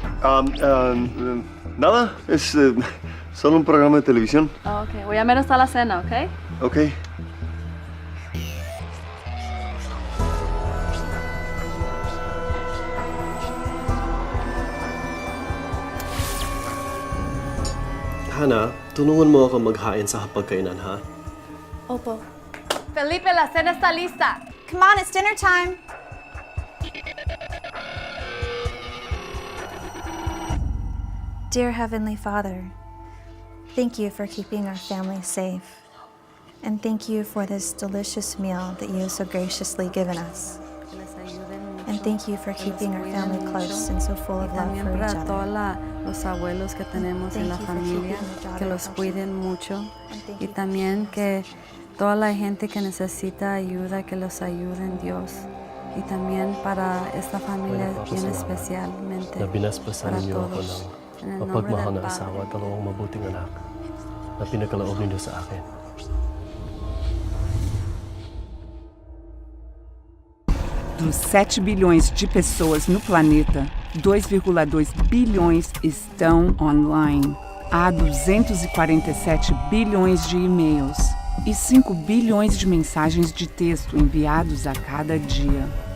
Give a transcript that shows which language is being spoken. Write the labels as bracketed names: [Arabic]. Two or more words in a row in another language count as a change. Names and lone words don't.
[Spanish] Nada, es solo un programa de televisión. Oh, ok, voy a ver hasta la cena, ¿ok? Ok. [Filipino] Hana, tulungan mo ako maghain sa hapagkainan, ha? Opo. [Spanish] Felipe, la cena está lista. [English] Come on, it's dinner time. Dear Heavenly Father, thank you for keeping our family safe. And thank you for this delicious meal that you have so graciously given us. And thank you for keeping our family close and so full of love [Spanish] También [English] for each [Spanish] para todos [English] other. [Spanish] los abuelos que tenemos en la [English] Thank you for [Spanish] familia, [English] keeping your daughter [Spanish] que los [English] healthy. [Spanish] cuiden mucho. [English] And thank [Spanish] Y [English] you for [Spanish] también [English] keeping [Spanish] que toda la gente que necesita ayuda, que los ayuden Dios. Y también para esta familia Bueno, bien [Filipino] salamat. [Spanish] especialmente [Filipino] Na binaspasan [Spanish] para [Filipino] ninyo ako [Spanish] todos. En [Filipino] ng [Spanish] el nombre [Filipino] mapagmahal [Spanish] del [Filipino] na asawa [Spanish] Padre. [Filipino] at dalawang mabuting anak na pinagkaloob ninyo sa akin. [Portuguese] Dos 7 bilhões de pessoas no planeta, 2,2 bilhões estão online. Há 247 bilhões de e-mails e 5 bilhões de mensagens de texto enviados a cada dia.